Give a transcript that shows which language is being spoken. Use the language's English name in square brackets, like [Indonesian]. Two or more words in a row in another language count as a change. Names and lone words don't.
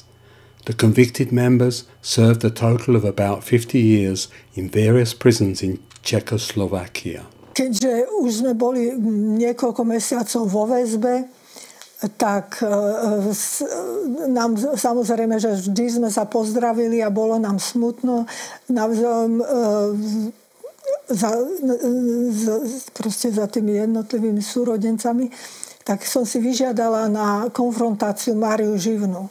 [English] The convicted members served a total of about 50 years in various prisons in Czechoslovakia. [Slovak] Keďže už sme boli niekoľko mesiacov vo väzbe, tak nám samozrejme, že vždy sme sa pozdravili a bolo nám smutno navzájom za tými jednotlivými súrodencami, tak som si vyžiadala na konfrontáciu Máriu Živnu.